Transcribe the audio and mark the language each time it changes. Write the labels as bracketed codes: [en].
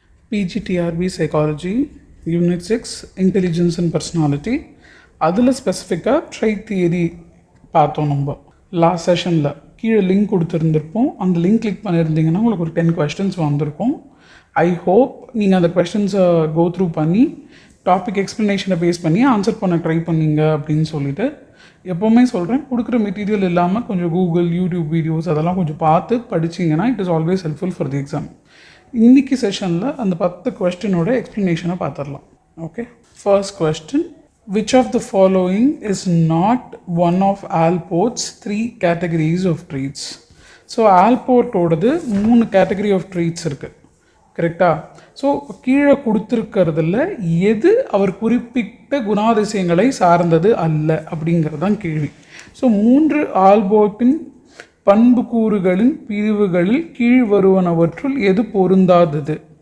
[en] PGTRB Psychology, Unit 6, Intelligence and Personality. [ta] அதில் ஸ்பெசிஃபிக்காக try theory பார்த்தோம். நம்ம லாஸ்ட் செஷனில் கீழே லிங்க் கொடுத்துருந்துருப்போம். அந்த லிங்க் கிளிக் பண்ணியிருந்தீங்கன்னா உங்களுக்கு ஒரு 10 questions வந்திருக்கும். [en] I hope [ta] நீங்கள் அந்த கொஸ்டின்ஸை கோ த்ரூ பண்ணி டாபிக் எக்ஸ்ப்ளனேஷனை பேஸ் பண்ணி ஆன்சர் பண்ண ட்ரை பண்ணீங்க அப்படின்னு சொல்லிட்டு எப்போவுமே சொல்கிறேன். கொடுக்குற மெட்டீரியல் இல்லாமல் கொஞ்சம் கூகுள், யூடியூப் வீடியோஸ் அதெல்லாம் கொஞ்சம் பார்த்து படிச்சிங்கன்னா [en] It is always helpful for the exam. [ta] இன்றைக்கி செஷனில் அந்த 10 கொஸ்டினோட எக்ஸ்ப்ளனேஷனை பார்த்துடலாம். Okay, first question. [en] Which of the following is not one of Alport's 3 categories of traits? [ta] So ஆல்போர்ட்டோடது 3 category of treats இருக்குது, கரெக்டாக? ஸோ கீழே கொடுத்துருக்கிறதுல எது அவர் குறிப்பிட்ட குணாதிசயங்களை சார்ந்தது அல்ல அப்படிங்கிறது தான் கேள்வி. ஸோ 3 ஆல்போர்ட்டின் பண்புக்கூறுகளின் பிரிவுகளில் கீழ் வருவனவற்றுள் எது பொருந்தாதது?